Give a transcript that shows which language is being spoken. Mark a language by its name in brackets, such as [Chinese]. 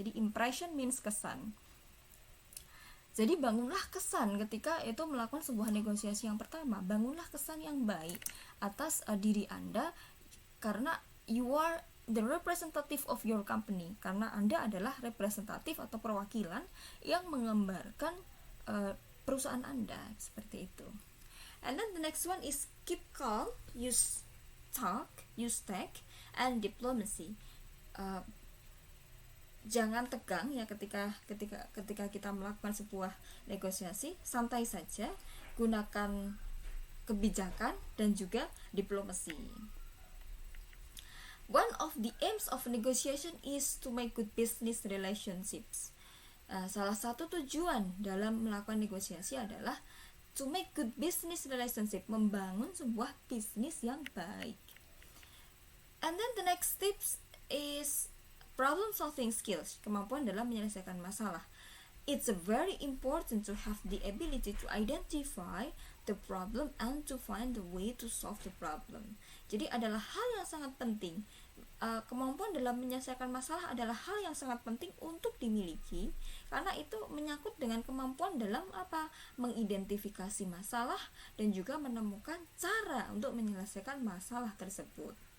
[Indonesian] Jadi impression means kesan. Jadi bangunlah kesan ketika itu melakukan sebuah negosiasi yang pertama. Bangunlah kesan yang baik atas diri Anda, karena [English] you are the representative of your company. [Indonesian] Karena Anda adalah representatif atau perwakilan yang menggambarkan perusahaan Anda, seperti itu. [English] And then the next one is keep calm, use talk, use tech, and diplomacy. [Indonesian] Jangan tegang ya ketika kita melakukan sebuah negosiasi, santai saja, gunakan kebijakan dan juga diplomasi. [English] One of the aims of negotiation is to make good business relationships. [Indonesian] Salah satu tujuan dalam melakukan negosiasi adalah [English] to make good business relationship, [Indonesian] membangun sebuah bisnis yang baik. [English] And then the next tips is problem solving skills, [Indonesian] kemampuan dalam menyelesaikan masalah. [English] it's very important to have the ability to identify the problem and to find the way to solve the problem. [Indonesian] Jadi adalah hal yang sangat penting. Kemampuan dalam menyelesaikan masalah adalah hal yang sangat penting untuk dimiliki, karena itu menyangkut dengan kemampuan dalam mengidentifikasi masalah dan juga menemukan cara untuk menyelesaikan masalah tersebut.